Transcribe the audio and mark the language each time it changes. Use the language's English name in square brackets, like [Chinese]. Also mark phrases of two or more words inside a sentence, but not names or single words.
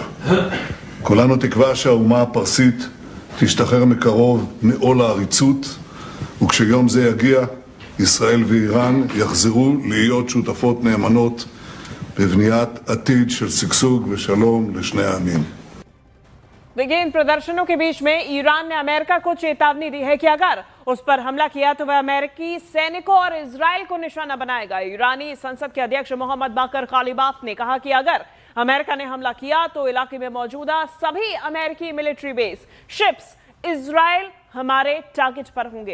[Hebrew] כולנו תקווה שהאומה הפרסית תשתחרר מקרוב מעול העריצות, וכשיום זה יגיע, ישראל ואיראן יחזרו להיות שותפות נאמנות בבניית עתיד של שגשוג ושלום לשני העמים. [Hindi] देखिए, इन प्रदर्शनों के बीच में ईरान ने अमेरिका को चेतावनी दी है कि अगर उस पर हमला किया तो वह अमेरिकी सैनिकों और इजराइल को निशाना बनाएगा। ईरानी संसद के अध्यक्ष मोहम्मद बाकर गालिबाफ ने कहा कि अगर अमेरिका ने हमला किया तो इलाके में मौजूदा सभी अमेरिकी [English] military base, ships, [Hindi] इजराइल हमारे टारगेट पर होंगे।